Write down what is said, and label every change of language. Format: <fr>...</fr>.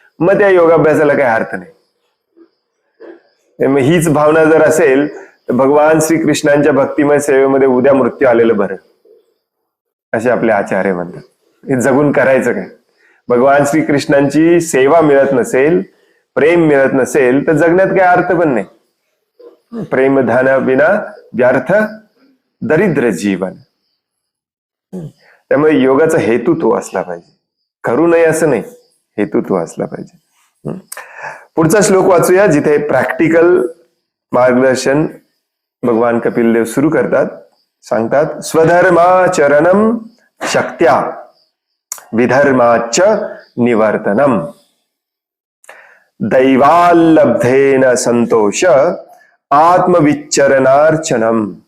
<mr>मग त्या योगाभ्यासाला काही अर्थ नाही. मग हीच भावना जर असेल तर भगवान श्रीकृष्णांच्या भक्तिमय सेवेमध्ये उद्या मृत्यू आलेलं बरं, असे आपले आचार्य म्हणतात. हे जगून करायचं काय? भगवान श्रीकृष्णांची सेवा मिळत नसेल, प्रेम मिळत नसेल तर जगण्यात काही अर्थ पण नाही.</mr> <sa>प्रेम धन विना व्यर्थ दरिद्र जीवन.</sa> <mr>त्यामुळे योगाचा हेतू तो असला पाहिजे, करू नये असं नाही, हेतू तो असला पाहिजे. पुढचा श्लोक वाचूया, जिथे प्रॅक्टिकल मार्गदर्शन भगवान कपिल देव सुरू करतात. सांगतात,</mr> <sa>स्वधर्माचरणम शक्त्या विधर्माच निवर्तनम दैवाल्लब्धेन संतोष आत्मविच्चरणार्चनम.</sa>